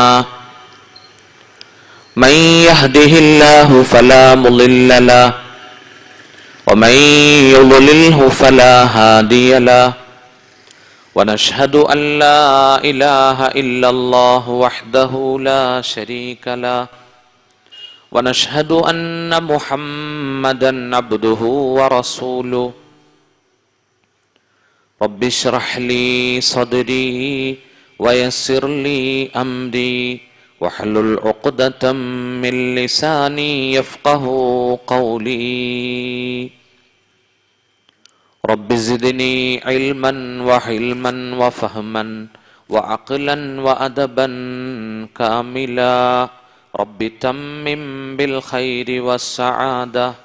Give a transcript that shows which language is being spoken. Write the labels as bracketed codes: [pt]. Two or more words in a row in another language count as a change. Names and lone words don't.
[ar] من يهده الله فلا مضل له ومن يضلله فلا هادي له ونشهد أن لا إله إلا الله وحده لا شريك له ونشهد أن محمدا عبده ورسوله رب اشرح لي صدري ويسر لي أمري واحلل عقدة من لساني يفقه قولي رب زدني علما وحلما وفهما وعقلا وأدبا كاملا رب تمم بالخير والسعادة